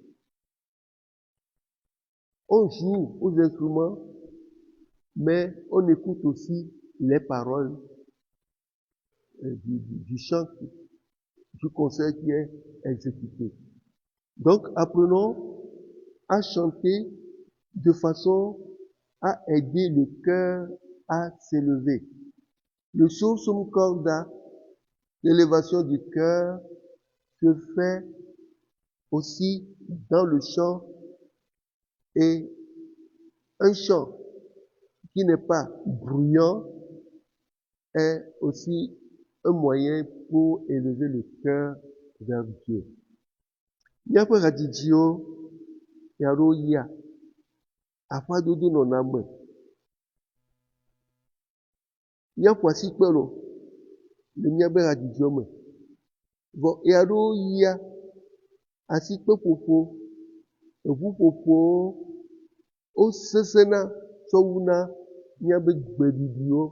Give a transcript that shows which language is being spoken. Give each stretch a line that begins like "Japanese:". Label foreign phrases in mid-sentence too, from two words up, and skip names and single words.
French: On joue aux instruments, mais on écoute aussi les paroles du chant, du concert qui est exécuté. Donc, apprenons à chanter de façon à aider le cœur à s'élever.
Latin: Le sursum corda,
French: l'élévation du cœur, se fait aussi dans le chant, et un chant qui n'est pas bruyant est aussi un moyen pour élever le cœur vers Dieu.
Ewe: Miaƒe hadzidziwo yaɖo yia, aƒadodo nɔna me. Míaƒo asikpe le míaƒe hadzidziwo me. Vɔ yaɖo yia, asikpe ƒoƒo, eʋuƒoƒowo, wosesẽna tsɔ wuna míaƒe gbeɖiɖiwo.